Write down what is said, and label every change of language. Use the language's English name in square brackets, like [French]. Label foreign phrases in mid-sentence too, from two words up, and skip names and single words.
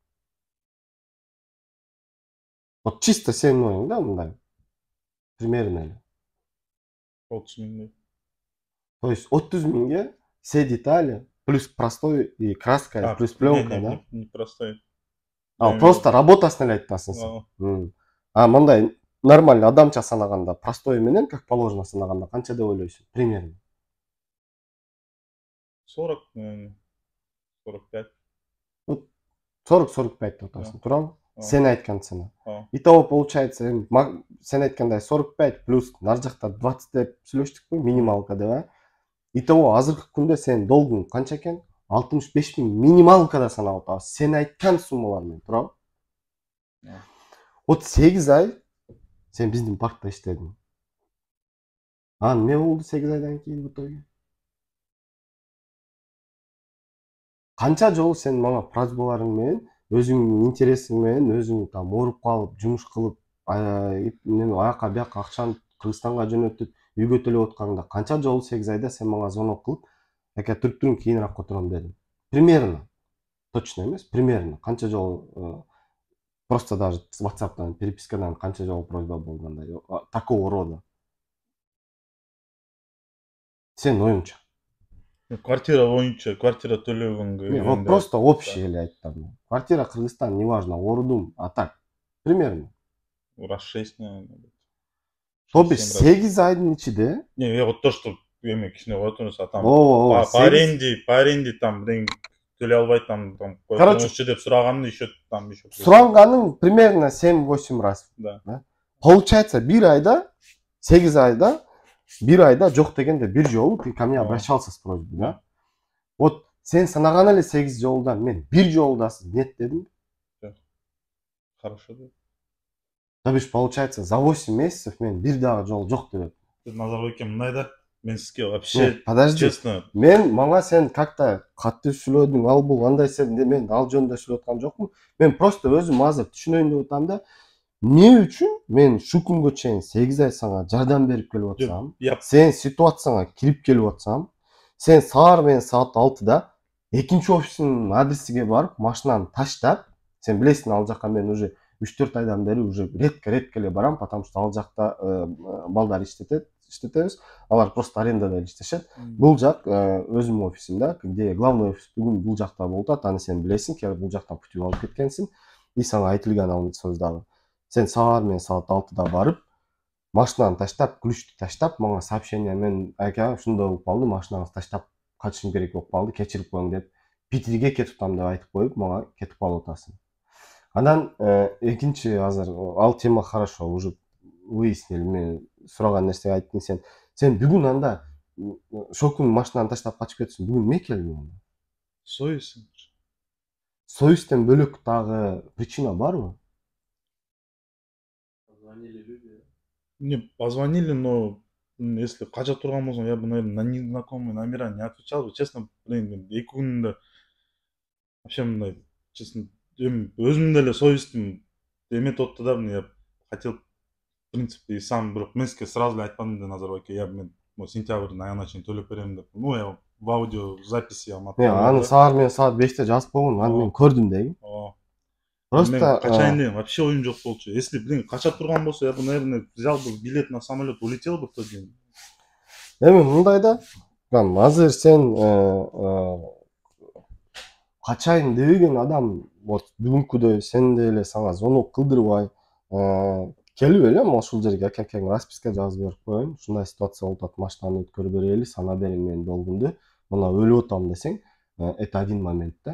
[Russian] Вот чисто [Kyrgyz] сенин оюң да мындай. Примерно эле. 30 000. [Russian] То есть 30 000'ге все детали, плюс простой и краска, плюс пленка, да? Не простой. [Kyrgyz] Просто работасын эле айтасың сен. Мындай нормально адамча санаганда, простой менен, [Russian] как положено [Kyrgyz] санаганда, канча деп ойлойсуң? [Russian] Примерно. 40, наверное. 45. [Kyrgyz] 40-45 деп атасың, туурабы? Сен айткан цена. [Russian] Итого получается, [Kyrgyz] сен айткандай 45 плюс нар жакта 20 деп сүйлөштүкпү, минималка деп, Итого азыркы күндө сен долгуң канча экен? 65 000 минималкада санап атабыз. Сен айткан суммалар менен, туурабы? Вот 8 ай сен биздин паркта иштедиң. Не болду 8 айдан кийин [Russian] в итоге? [Kyrgyz] Канча жолу сен мага просьбаларың менен, өзүңдүн интересиң менен, өзүң там ооруп калып, жумуш кылып, аяка бияка акчаны Кыргызстанга жөнөтүп, үйгө төлөп атканда канча жолу 8 айда сен мага звонок кылып, ака түрк-түрүн кийинирээк отурам дедим. Примерно. Точно эмес, примерно. Канча жолу [Russian] просто даже [Kyrgyz] WhatsApp'тан, перепискадан канча жолу просьба болгондой, [Russian] такого рода. [Kyrgyz] Сен оюңча. Квартира боюнча, квартира төлөгөнгө. Просто общий эле айттым. Квартира Кыргызстан, [Russian] неважно, ордум, а так, примерно. Раз 6, наверное. То бишь [Kyrgyz] 8 айдын ичинде. [Russian] Не, вот то, что [Kyrgyz] эме кичине болот эмес, [Russian] там по аренде там [Kyrgyz] төлөй албай там койгончу деп сураганды [Russian] еще там еще. [Kyrgyz] Суранганың [Russian] примерно 7-8 раз. Да. Получается, [Kyrgyz] 1 айда, 8 айда, 1 айда жок дегенде бир жолу [Russian] ты ко мне обращался с просьбой, да? [Kyrgyz] Вот сен санаган эле 8 жолудан мен бир жолдасыз нет дедим. [Russian] Хорошо, да. То бишь, получается, за 8 месяцев [Kyrgyz] мен бир дагы жол жок деп. Назарбек мындай да, мен сізге вообще [Russian] подожди, честно [Kyrgyz] мен мага сен как-то катты сүйлөдүң, ал бул андай, сен мен ал жөнүндө сүйлөп аткан жокмун. Мен просто өзүм азыр түшүнөйүн деп атам да, эмне үчүн мен ушул күнгө чейин 8 ай сага жардам берип келип атсам, сен ситуацияңа кирип келип атсам, сен саар менен саат 6-да экинчи офисинин адресиге барып, машинаны таштап, сен билесиң ал жака мен уже 3-4 айдан бери [Russian] уже редко [Kyrgyz] эле барам, [Russian] потому что [Kyrgyz] ал жакта балдар иштетебиз, алар просто арендада иштешет. Бул жак өзүмдүн офисим да, [Russian] где главный офис [Kyrgyz] бүгүн бул жакта болуп атат, аны сен билесиң, бул жактан күтүп алып кеткенсиң. И сага айтылган ал сөз дагы. Сен саар менен саат 6-да барып, машинаны таштап, ключту таштап, мага сообщение мен ака ушундай болуп калды, машинаңызды таштап качышым керек болуп калды, кечирип коюң деп, Питерге кетип атам деп айтып коюп, мага кетип калып атасың. Анан экинчи азыр ал тема [Russian] хорошо, уже выяснили, [Kyrgyz] мен сураган нерсеге айттың сен. Сен бүгүн анда ошол күнү машинаны таштап качып кетсиң, бүгүн эмне келдиң? Совестің. Совесттен бөлөк дагы причина барбы? [Russian] Позвонили люди. Не позвонили, но если [Kyrgyz] кача турган болсоң, [Russian] я бы, наверное, на незнакомые номера не отвечал бы. Честно, блин, [Kyrgyz] мен эки күнүндө вообще мындай, честно, өзүмдүн эле совестим эметип атты да, [Russian] я хотел, в принципе, и сам, [Kyrgyz] бирок мен сизге сразу эле айтпадым да, Назарбек, я мен сентябрдын аягына чейин төлөп берем деп. [Russian] Ну, я в аудио записи [Kyrgyz] аны саар менен саат 5-те жазып койгон, аны мен көрдүм деги. Просто мен качайын деген вообще оюм жок болчу. [Russian] Если, блин, [Kyrgyz] кача турган болсо, [Russian] я бы, наверное, взял бы билет на самолет, улетел бы в тот день. [Kyrgyz] Эми мындай да, азыр сен качайын дебеген адам, вот бүгүнкүдөй сендей эле сага звонок кылдырбай келип эле ушул жерге акекең расписка жазып берип коеюн, ушундай ситуация болуп атат, машинаны өткөрүп берели, сана бериң менин долгумду, мына өлүп атам десең, [Russian] это один момент да.